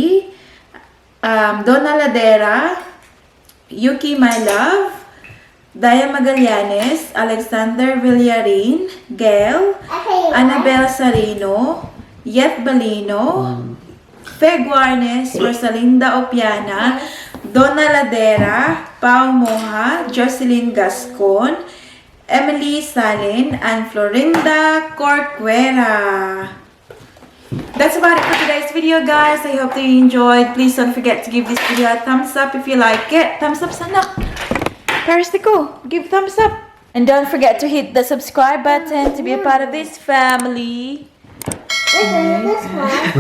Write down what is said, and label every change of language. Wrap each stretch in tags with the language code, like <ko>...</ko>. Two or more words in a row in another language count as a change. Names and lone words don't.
<en>Donna Ladera, Yuki My Love, Daya Magallanes, Alexander Villarin, Gail, Annabel Sarino, Yeth Balino, Fe Guarnes, Rosalinda Opiana, Donna Ladera, Pao Moha, Jocelyn Gascon, Emily Salin, and Florinda Corcuera. That's about it for today's video, guys. I hope that you enjoyed. Please don't forget to give this video a thumbs up if you like it. Thumbs up sana. Paris Nico, give thumbs up. And don't forget to hit the subscribe button to be a part of this family. This one.</en>